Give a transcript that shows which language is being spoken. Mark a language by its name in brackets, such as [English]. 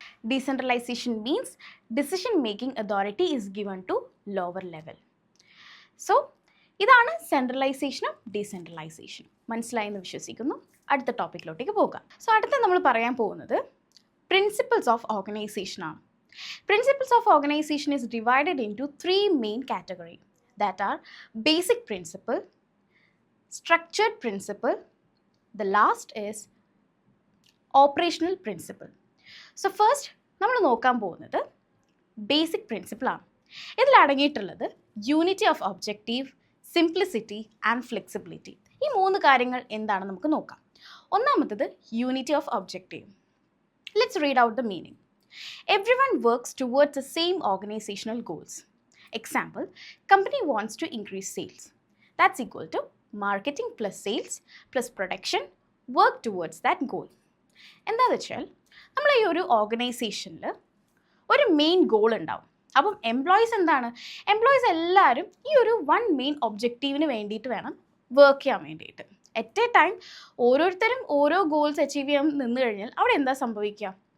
[English] Decentralisation means decision making authority is given to lower level. [Malayalam] So ഇതാണ് സെൻട്രലൈസേഷനും ഡീസെൻട്രലൈസേഷനും. മനസ്സിലായെന്ന് വിശ്വസിക്കുന്നു. അടുത്ത ടോപ്പിക്കിലോട്ടേക്ക് പോകാം. സോ അടുത്ത നമ്മൾ പറയാൻ പോകുന്നത് പ്രിൻസിപ്പിൾസ് ഓഫ് ഓർഗനൈസേഷൻ ആണ്. [English] Principles of organization is divided into 3 main categories, that are basic principle, structured principle, the last is operational principle. So first [Malayalam] നമ്മൾ നോക്കാൻ പോകുന്നത് ബേസിക് പ്രിൻസിപ്പിളാണ്. ഇതിൽ അടങ്ങിയിട്ടുള്ളത് unity of objective, simplicity and flexibility. ഈ 3 കാര്യങ്ങൾ എന്താണെന്ന് നമുക്ക് നോക്കാം. ഒന്നാമത്തത് unity of objective. [English] Let's read out the meaning. Everyone works towards the same organizational goals. Example, company wants to increase sales. That's equal to marketing plus sales plus production work towards that goal. [Malayalam] എന്താണെന്ന് വെച്ചാൽ നമ്മൾ ഈ ഒരു ഓർഗനൈസേഷനിൽ ഒരു main goal ഉണ്ടാവും. അപ്പം employees എന്താണ്? എംപ്ലോയീസ് എല്ലാവരും ഈ ഒരു വൺ മെയിൻ ഒബ്ജക്റ്റീവിന് വേണ്ടിയിട്ട് വേണം വർക്ക് ചെയ്യാൻ വേണ്ടിയിട്ട്. അറ്റ് എ ടൈം ഓരോരുത്തരും ഓരോ ഗോൾസ് അച്ചീവ് ചെയ്യാൻ നിന്ന് കഴിഞ്ഞാൽ അവിടെ എന്താ സംഭവിക്കുക?